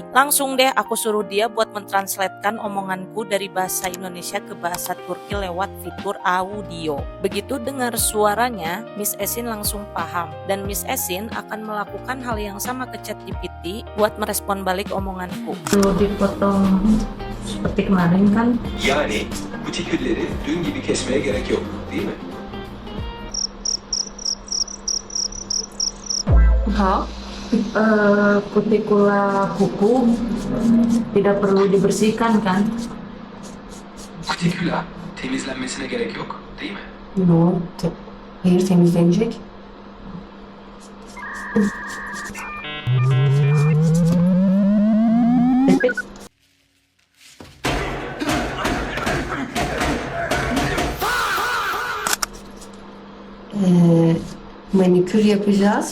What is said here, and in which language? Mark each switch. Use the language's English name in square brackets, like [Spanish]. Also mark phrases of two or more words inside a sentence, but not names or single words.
[Indonesian] Langsung deh aku suruh dia buat mentranslatekan omonganku dari bahasa Indonesia ke bahasa Turki lewat fitur audio. Begitu dengar suaranya, Miss Esin langsung paham dan Miss Esin akan melakukan hal yang sama ke ChatGPT buat merespon balik omonganku. Perlu dipotong seperti kemarin kan? [Turkish] Yani kutikülleri dün gibi kesmeye gerek yok, değil mi? [Indonesian] Kutikula kuku tidak perlu dibersihkan kan? [Turkish] Kutiküla temizlenmesine gerek yok, değil mi? No. Hayır, temizlenecek. Evet. Manikür yapacağız.